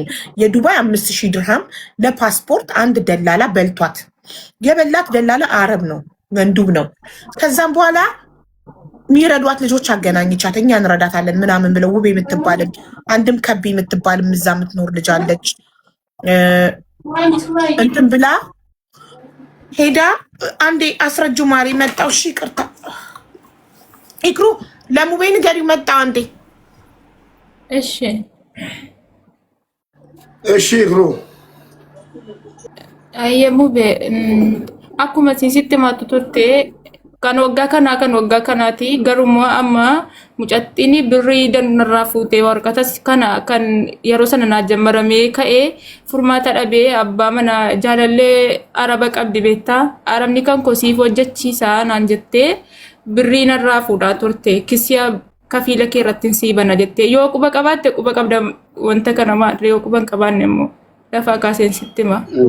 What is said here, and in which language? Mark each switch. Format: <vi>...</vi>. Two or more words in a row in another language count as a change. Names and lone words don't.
<am>የዱባይ 5000 ድርሃም ለፓስፖርት አንድ ደላላ በልቷት። የበላት ደላላ አረብ ነው መንዱብ ነው። ከዛም በኋላ የሚረዷት ልጆች አገናኝቻት እኛ እንረዳታለን ምናምን ብለው ውቤ የምትባልን አንድም ከቢ የምትባልም እዛ የምትኖር ልጅ አለች። እንትን ብላ ሄዳ አንዴ አስረጁ ማሪ መጣው። እሺ ይቅርታ ኢክሩ ለሙቤ ንገሪው መጣ አንዴ። እሺ እሺ ኢክሩ</am> <om>ሙቤ akkuma sitti matu turte kan waggaa kanaati garuu amma mucattiin birrii danarraa fuutee warqatas kana kan yeroo sana naa jammaramee ka'ee furmaata dhabee abbaa mana jaalallee araba qabdi beektaa arabni kan kosiif hojjechiisaa naan jettee birrii narraa fuudhaa turte kisiyaa kafiila kee irratti sii bana jettee yoo quba qabaatte quba qabda wanta kana maal yoo quba hin qabaanne immoo lafaa kaaseen sitti hima.</om>